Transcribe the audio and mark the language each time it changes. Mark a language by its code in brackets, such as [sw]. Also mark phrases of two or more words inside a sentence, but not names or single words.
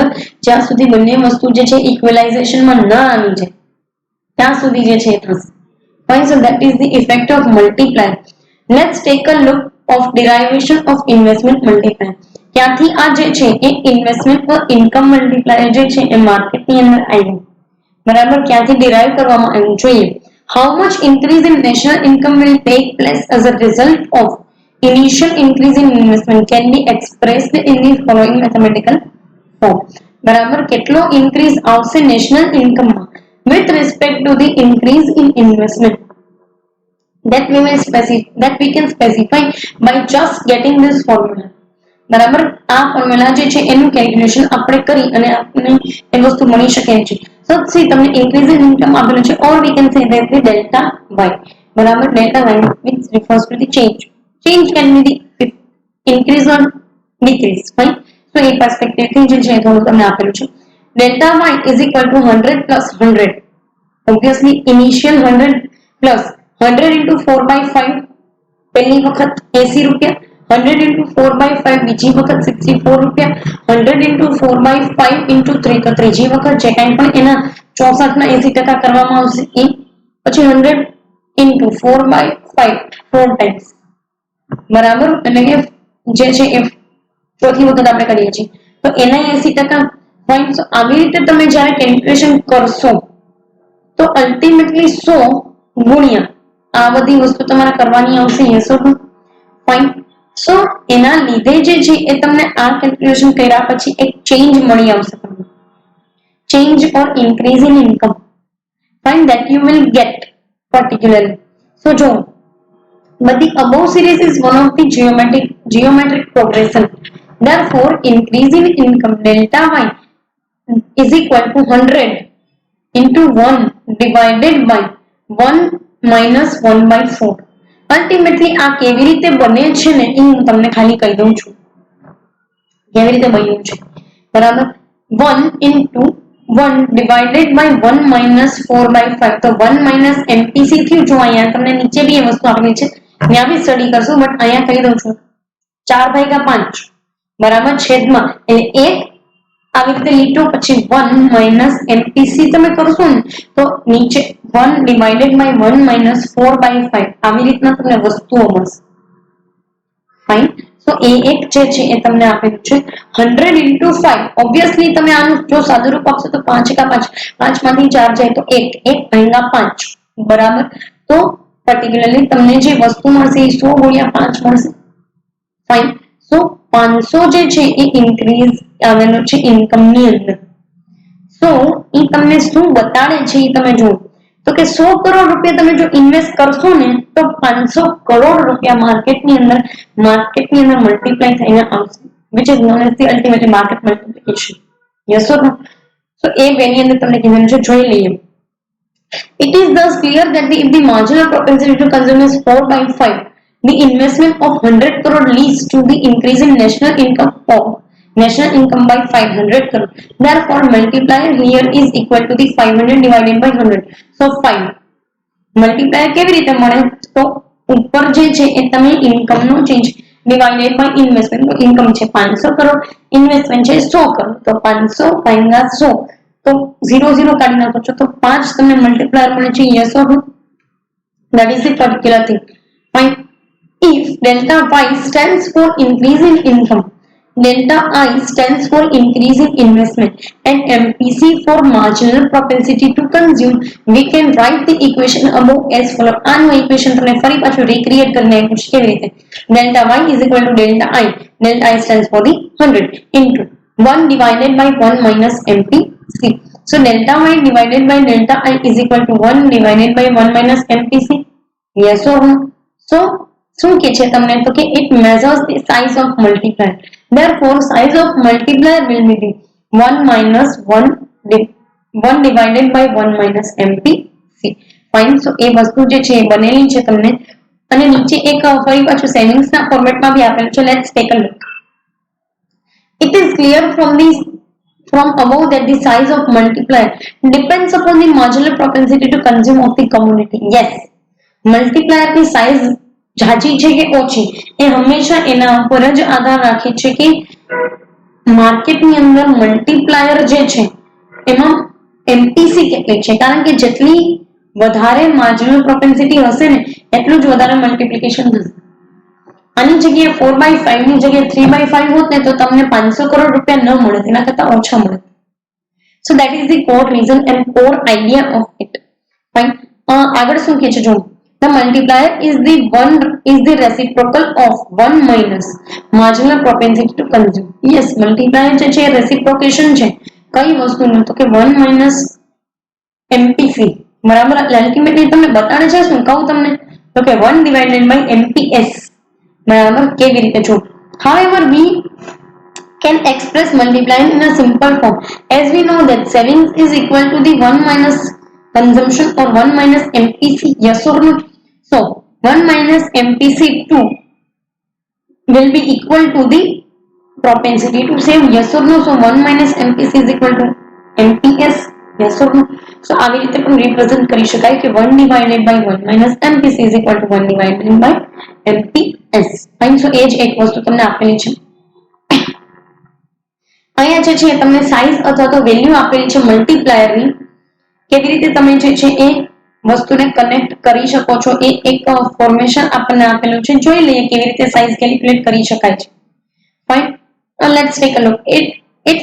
[gu] જ્યાં સુધી બંને વસ્તુ જે છે ઇક્વલાઇઝેશનમાં ન આવી જાય ત્યાં સુધી જે છે એ થશે. [en] Fine. So that is the effect of multiplier. Let's take a look of derivation of investment multiplier. [gu] ત્યાંથી આ જે છે એ ઇન્વેસ્ટમેન્ટ પર [en] income multiplier [gu] જે છે એ માર્કેટની અંદર આવ્યું. બરાબર. ક્યાંથી ડિરાઈવ કરવામાં આવ્યું જોઈએ. [en] How much increase in national income will take place as a result of initial increase in investment can be expressed in the following mathematical form. [gu] બરાબર. કેટલો ઇન્ક્રીઝ આવશે નેશનલ ઇન્કમમાં [en] with respect to the increase in investment that we can specify by just getting this formula. [gu] બરાબર. આ ફોર્મ્યુલા જે છે એનું કેલ્ક્યુલેશન આપણે કરી અને આપણને એ વસ્તુ મળી શકે છે. [en] So see તમને increase in income [gu] આપેલું છે [en] or we can say that the delta y. બરાબર. delta y which refers to the change can be the increase or decrease. fine. So [gu] એ perspective થી જે છે થોડું તમને આપેલું છે. [en] delta y is equal to 100 plus 100. obviously initial 100 plus 100 into 4/5 [gu] પહેલી વખત 80 રૂપિયા, [en] 100 into 4/5 [gu] બીજી વખત 64 રૂપિયા, [en] 100 into 4/5 into 3 [gu] તો ત્રીજી વખત જે કાંઈ પણ એના 64 ના 80% કરવામાં આવશે એ, પછી [en] 100 into 4/5 4 times. [gu] બરાબર. એટલે કે જે છે એ ચોથી વખત આપણે કરીએ છીએ તો એના 80%. ફાઇન. સો આવી રીતે તમે જ્યારે કેલ્ક્યુલેશન કરશો તો અલ્ટિમેટલી 100 ગુણ્યા આ બધી વસ્તુ તમારે કરવાની આવશે. [en] Yes or no? Fine. [gu] સો એના લીધે જે છે એ તમને આ કેલ્ક્યુલેશન કર્યા પછી એક ચેન્જ મળી આવશે તમને. [en] Change or increase in income. Fine. That you will get particularly. સો જો but the above series is one of the geometric progression. Therefore, increase in income delta y is equal to 100 into 1 divided by 1 minus 1 by 4. [gu] અલ્ટિમેટલી આ કેવી રીતે બને છે ને એ હું તમને ખાલી કહી દઉં છું કેવી રીતે બન્યું છે બરાબર [en] 1 into 1 divided by 1 minus 4 by 5 [gu] તો [en] 1 minus MPC [gu] થયું જો અહીંયા તમને નીચે બી એ વસ્તુ આપેલી છે ત્યાં બી સ્ટડી કરશું બટ અહીંયા કહી દઉં છું 4 ભાગ્યા 5 બરાબર છેદમાં એટલે 1 આવી રીતે લીટો પછી [en] 1 minus MPC [gu] તમે કરશો ને તો નીચે [en] 1 divided by 1 minus 4 by 5 [gu] આવી રીતના તમને વસ્તુઓ મળશે ફાઇન તો એ એક જે છે એ તમને આપેલું છે 100 into 5 ઓબ્વિયસલી તમે આનું જો સાદુરૂપ આપશો તો 5 એકા 5 5 માંથી 4 જાય તો 1 1 ભાગ્યા 5 બરાબર તો પર્ટિક્યુલરલી તમને જે વસ્તુ મળશે એ 100 ગુણ્યા 5 મળશે [en] fine so [gu] 500 જે છે એ ઇન્ક્રીઝ આવેલો છે ઇન્કમ ની અંદર સો એ તમને શું બતાડે છે એ તમે જુઓ તો કે 100 કરોડ રૂપિયા તમે જો ઇન્વેસ્ટ કરશો ને તો 500 કરોડ રૂપિયા માર્કેટની અંદર મલ્ટીપ્લાય થઈને આવશે [en] which is known as the ultimately market multiplication yes or no so [gu] એ બેની અંદર તમને કીધું છે જોઈ લઈએ [en] it is thus clear that if the marginal propensity to consume is 4 by 5 the investment of 100 crore leads to the increase in national income by 500 crore. Therefore, multiplier here is equal to the 500 divided by 100. So 5. [gu] Multiplier કેવી રીતે મળે તો ઉપર જે છે એ તમે ઇન્કમ નો [en] change divided by investment [gu] તો ઇન્કમ છે 500 કરોડ ઇન્વેસ્ટમેન્ટ છે 100 કરોડ તો 500 ભાગ્યા 100 તો 0 0 કાઢી નાખો છો તો 5 તમને મલ્ટીપ્લાયર મળે છે [en] yes or no that is the particular thing fine if delta y stands for increase in income delta I stands for increase in investment and MPC for marginal propensity to consume. We can write the equation above as follows. આનું equation [gu] તમને ફરી પાછું [en] recreate [gu] કરીને આપ્યું છે કેવી રીતે [en] delta y is equal to delta I stands for the 100 into 1 divided by 1 minus MPC. So delta y divided by delta I is equal to 1 divided by 1 minus MPC. Yes or no? So [gu] શું કે છે તમને તો કે [en] it measures the size of multiplier. Therefore, size of multiplier will be the 1 minus 1 divided by 1 minus MPC. Fine. So [gu] એ વસ્તુ જે છે એ બનેલી છે તમને અને નીચે એક ફરી પાછું સેવિંગ્સ ના ફોર્મેટમાં બી આપેલું છે [en] let's take a look. It is clear from above that the size of multiplier depends upon the marginal propensity to consume of the community. Yes. Multiplier [gu] ની size જાજી છે કે ઓછી એ હંમેશા એના ઉપર જ આધાર રાખે છે કે માર્કેટની અંદર મલ્ટીપ્લાયર જે છે એમાં એમપીસી કેટલી છે કારણ કે જેટલી વધારે [en] marginal propensity [gu] હશે ને એટલું જ વધારે મલ્ટીપ્લિકેશન થશે આની જગ્યાએ 4/5 ની જગ્યાએ 3/5 હોત ને તો તમને 500 કરોડ રૂપિયા ન મળે તેના કરતા ઓછા મળે [en] so that is the core reason and core idea of it fine [gu] આગળ શું કહે છે જો [en] the multiplier is the reciprocal of 1 minus marginal propensity to consume. Yes, multiplier [gu] જે છે [en] reciprocation [gu] છે કઈ વસ્તુનું તો કે [en] 1 minus MPC [gu] બરાબર અલ્ટિમેટલી તમને બતાડે છે શું કહું તમને તો કે [en] 1 divided by MPS [gu] બરાબર કેવી રીતે જો [en] however we can express multiplier in a simple form as we know that savings is equal to the 1 minus consumption or 1 minus MPC yes or no so 1 minus MPC2 will be equal to the propensity to save yes or no so 1 minus MPC is equal to MPS yes or no so [gu] આવી રીતે પણ [en] represent [gu] કરી શકાય કે [en] 1 divided by 1 minus MPC is equal to 1 divided by MPS fine so [gu] એ જ એક વસ્તુ તમને આપેલી છે અહીંયા જે છે તમને સાઇઝ અથવા તો વેલ્યુ આપેલી છે મલ્ટીપ્લાયર ની કેવી રીતે તમે જે છે એ વસ્તુને કનેક્ટ કરી શકો છો એ એક ફોર્મેશન આપણને આપેલું છે જોઈ લઈએ કેવી રીતે સાઇઝ કેલ્ક્યુલેટ કરી શકાય છે [en] fine let's take a look it